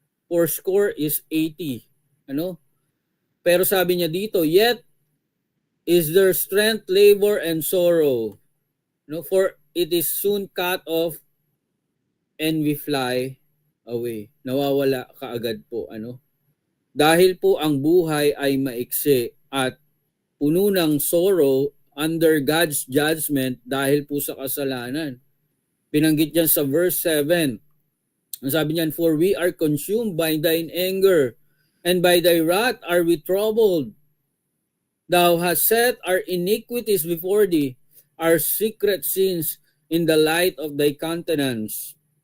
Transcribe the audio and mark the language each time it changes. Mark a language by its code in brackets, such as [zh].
[en] 80 is 80. [tl] Ano? Pero sabi niya dito, [en] yet is their strength labor and sorrow. No, for it is soon cut off and we fly away. [tl] Nawawala kaagad po. Ano? Dahil po ang buhay ay maiksi at puno ng [en] sorrow under God's judgment [tl] dahil po sa kasalanan. Binanggit niyan sa verse 7. Ang sabi niyan, [en] for we are consumed by thine anger, and by thy wrath are we troubled. Thou hast set our iniquities before thee, our secret sins in the light of thy countenance.